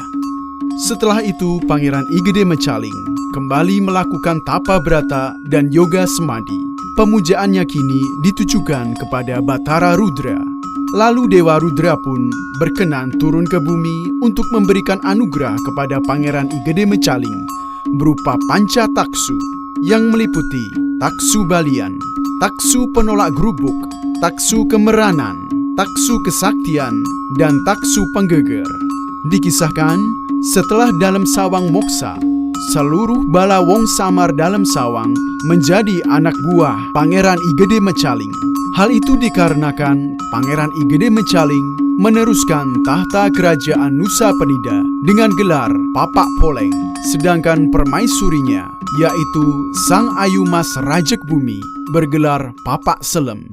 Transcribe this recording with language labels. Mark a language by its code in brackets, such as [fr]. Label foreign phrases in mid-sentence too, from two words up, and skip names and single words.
[id] Setelah itu Pangeran I Gede Mecaling kembali melakukan tapa brata dan yoga semadi. Pemujaannya kini ditujukan kepada Batara Rudra. Lalu Dewa Rudra pun berkenan turun ke bumi untuk memberikan anugerah kepada Pangeran I Gede Mecaling berupa panca taksu yang meliputi taksu balian, taksu penolak gerubuk, taksu kemeranan, taksu kesaktian, dan taksu penggeger. Dikisahkan, setelah Dalem Sawang moksa, seluruh bala wong samar Dalem Sawang menjadi anak buah Pangeran I Gede Mecaling. Hal itu dikarenakan Pangeran I Gede Mecaling meneruskan tahta kerajaan Nusa Penida dengan gelar Papak Poleng, sedangkan permaisurinya, yaitu Sang Ayu Mas Rajek Bumi, bergelar Papak Selem.